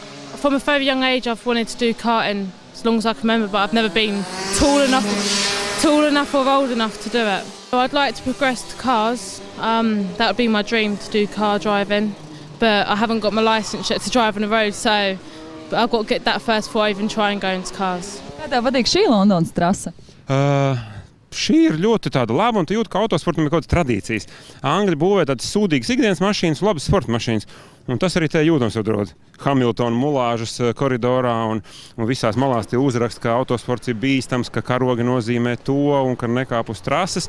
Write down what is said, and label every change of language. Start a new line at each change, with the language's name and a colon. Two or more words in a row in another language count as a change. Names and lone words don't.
English: From a very young age I've wanted to do karting as long as I can remember, but I've never been tall enough or old enough to do it. So I'd like to progress to cars. That would be my dream, to do car driving, but I haven't got my licence yet to drive on the road, so I've got to get that first before I even try and go into cars.
Latvian: Kā tev patīk šī Londonas trase? Šī ir ļoti tāda laba, un tu jūti, ka autosportam ir kaut kādas tradīcijas. Angļi būvē tādas sūdīgas ikdienas mašīnas, labas sporta mašīnas, un tas arī te jūtams jau drod. Hamiltona mulāžas koridorā un visās malās tie uzraksta, ka autosports ir bīstams, ka karogi nozīmē to un ka nekāp uz trases.